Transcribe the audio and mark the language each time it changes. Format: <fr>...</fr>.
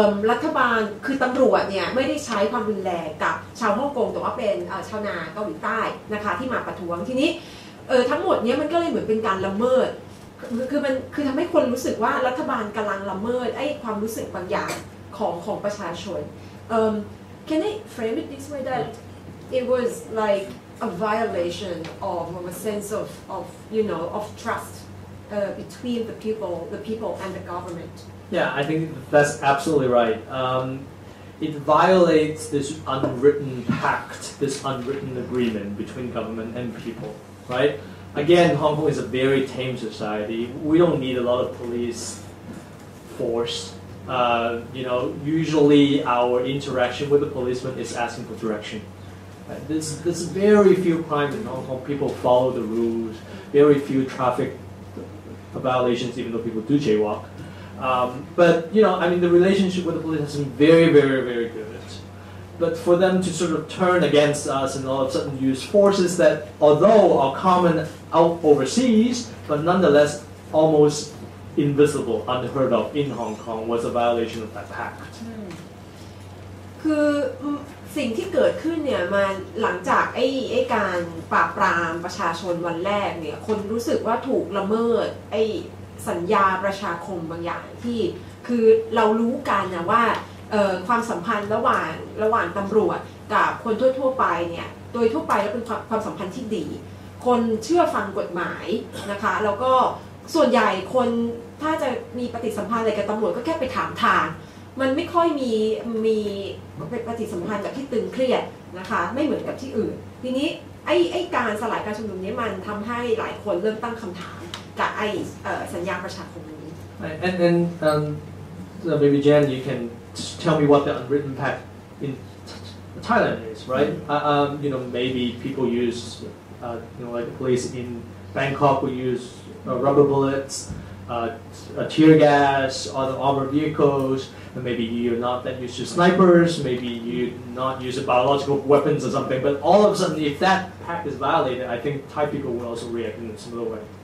<th>รัฐบาลคือตำรวจเนี่ยไม่ได้ใช้ความรุนแรงกับชาวฮ่องกงแต่ว่าเป็นชาวนาเกาหลีใต้นะคะที่มาประท้วงทีนี้ทั้งหมดเนี้ยมันก็เลยเหมือนเป็นการละเมิดคือทำให้คนรู้สึกว่ารัฐบาลกำลังละเมิดไอ้ความรู้สึกบางอย่างของประชาชน</th> <en>Can I frame it this way that it was like a violation of a sense of trust between the people and the government? Yeah, I think that's absolutely right. It violates this unwritten pact, this unwritten agreement between government and people, right? Again, Hong Kong is a very tame society. We don't need a lot of police force. Usually our interaction with the policeman is asking for direction. Right? There's very few crimes in Hong Kong. People follow the rules. Very few traffic violations, even though people do jaywalk. But the relationship with the police has been very, very, very good. But for them to sort of turn against us and all of a sudden use forces that, although are common out overseas, but nonetheless almost invisible, unheard of in Hong Kong, was a violation of that pact.</en> <th>คือสิ่งที่เกิดขึ้นเนี่ยมาหลังจากไอ้การปราบปรามประชาชนวันแรกเนี่ยคนรู้สึกว่าถูกละเมิดไอ้สัญญาประชาคมบางอย่างที่คือเรารู้กันนะว่าความสัมพันธ์ระหว่างตำรวจกับคนทั่วไปเนี่ยโดยทั่วไปแล้วเป็นความสัมพันธ์ที่ดีคนเชื่อฟังกฎหมายนะคะแล้วก็ส่วนใหญ่คนถ้าจะมีปฏิสัมพันธ์อะไรกับตำรวจก็แค่ไปถามทางมันไม่ค่อยมี ปฏิสัมพันธ์แบบที่ตึงเครียดนะคะไม่เหมือนกับที่อื่นทีนี้ไอ้การสลายการชุมนุมนี้มันทำให้หลายคนเริ่มตั้งคำถามกับไอ้สัญญาประชาคมนี้</th> <en>and maybe Jan, you can tell me what the unwritten pact in Thailand is, right? Maybe people use, like the police in Bangkok will use rubber bullets, tear gas, other armored vehicles, and maybe you're not that used to snipers, maybe you not use biological weapons or something, but all of a sudden if that pact is violated, I think Thai people will also react in a similar way.</en>